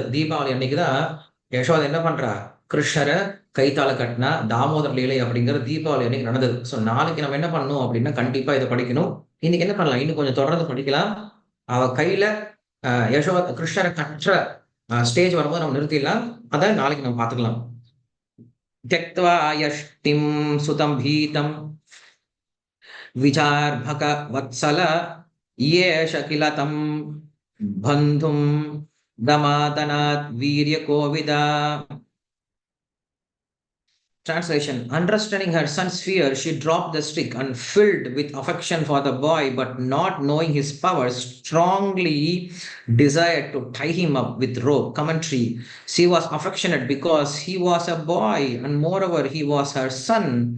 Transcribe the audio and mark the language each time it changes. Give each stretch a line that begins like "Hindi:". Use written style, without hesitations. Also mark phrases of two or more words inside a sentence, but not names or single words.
Tamil: தீபாவளி அன்னைக்கு தான் யசோதை என்ன பண்றா? கிருஷ்ணர கைத்தால கட்டினா, தாமோதர லீலை அப்படிங்கிறது தீபாவளி அன்னைக்கு நடந்தது. ஸோ நாளைக்கு நம்ம என்ன பண்ணணும் அப்படின்னா, கண்டிப்பா இத படிக்கணும். இன்னைக்கு என்ன பண்ணலாம்? இன்னும் கொஞ்சம் தொடர்ந்து படிக்கலாம். அவ கையில கிருஷ்ணர கட்டுற ஸ்டேஜ் வரும்போது நம்ம நிறுத்திடலாம். அத நாளைக்கு நம்ம பார்த்துக்கலாம்.
Sanskrit: त्यक्त्वा यष्टिं सुतं भीतं विचार्भकवत्सल येष किल तं बन्धुं दमादनात् वीर्यकोविदा.
English: Translation: Understanding her son's fear, she dropped the stick and, filled with affection for the boy, but not knowing his powers, strongly desired to tie him up with rope. Commentary: She was affectionate because he was a boy, and moreover, he was her son.